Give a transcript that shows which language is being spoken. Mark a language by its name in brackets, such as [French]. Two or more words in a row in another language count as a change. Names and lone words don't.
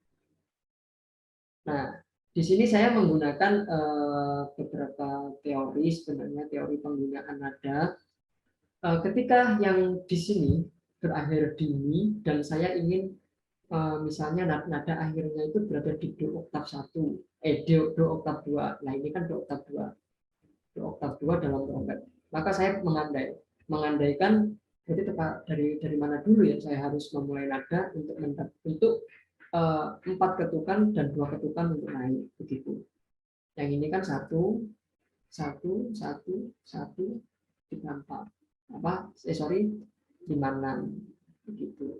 [Indonesian] Nah, di sini saya menggunakan beberapa teori, sebenarnya teori penggunaan nada. Ketika yang di sini berakhir di mi dan saya ingin misalnya nada akhirnya itu berada di do oktav 1, do oktav 2. Nah, ini kan do oktav 2. Do oktav 2 dalam trompet. Maka saya mengandaikan jadi dari mana dulu ya saya harus memulai nada untuk 4 ketukan dan 2 ketukan untuk naik, begitu. Yang ini kan 1 1 1 1 3 4 5 6 begitu.